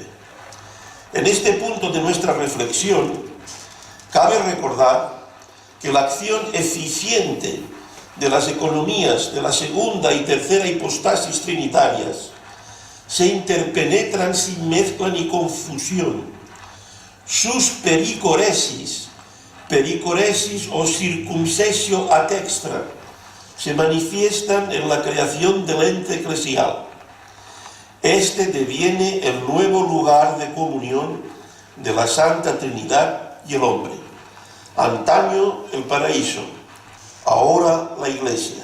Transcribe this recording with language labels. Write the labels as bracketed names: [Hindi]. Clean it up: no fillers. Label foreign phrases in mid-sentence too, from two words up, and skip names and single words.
[Spanish] En este punto de nuestra reflexión, cabe recordar que la acción eficiente de las economías de la segunda y tercera hipostasis trinitarias se interpenetran sin mezcla ni confusión. Sus pericoresis o [Latin] circumcesio ad extra, [Spanish] se manifiestan en la creación del ente eclesial. Este deviene el nuevo lugar de comunión de la Santa Trinidad y el hombre. Antaño el paraíso, ahora la Iglesia.